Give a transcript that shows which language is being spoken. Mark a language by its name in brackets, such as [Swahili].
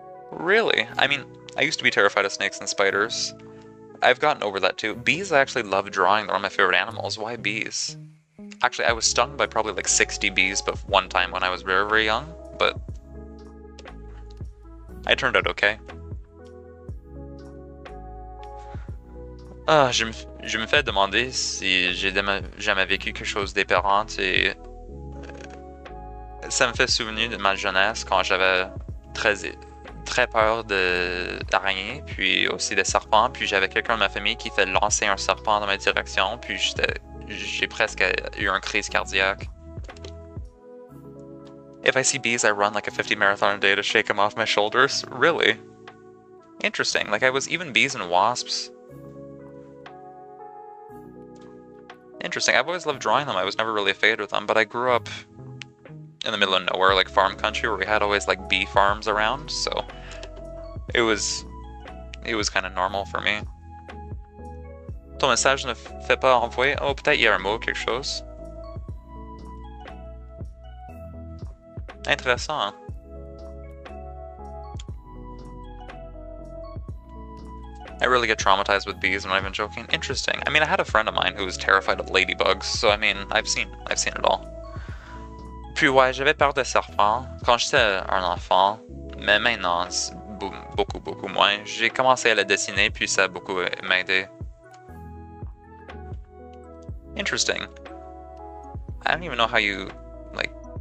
[English] Really? I mean, I used to be terrified of snakes and spiders. I've gotten over that too. Bees I actually love drawing. They're one of my favorite animals. Why bees? Actually, I was stung by probably like 60 bees but one time when I was very, very young, but I turned out okay. [French] Ah, je me fais demander si j'ai jamais vécu quelque chose d'épeurant et ça me fait souvenir de ma jeunesse quand j'avais très, très peur d'araignées, puis aussi des serpents, puis j'avais quelqu'un de ma famille qui fait lancer un serpent dans ma direction, puis j'ai presque eu un crise cardiaque. [English] If I see bees, I run like a 50 marathon a day to shake them off my shoulders. Really? Interesting. Like I was even bees and wasps. Interesting. I've always loved drawing them. I was never really afraid of them, but I grew up in the middle of nowhere, like farm country, where we had always like bee farms around, so it was kind of normal for me. [French] Ton message ne fait pas envoyer. Oh, peut-être il y a un mot, quelque chose. Intéressant. [English] I really get traumatized with bees. I'm not even joking. Interesting. I mean, I had a friend of mine who was terrified of ladybugs, so I mean, I've seen it all. [French] Puis ouais, j'avais peur des serpents quand j'étais un enfant, mais maintenant, beaucoup moins. J'ai commencé à le dessiner, puis ça a beaucoup m'aidé. [English] Interesting. I don't even know how you, like...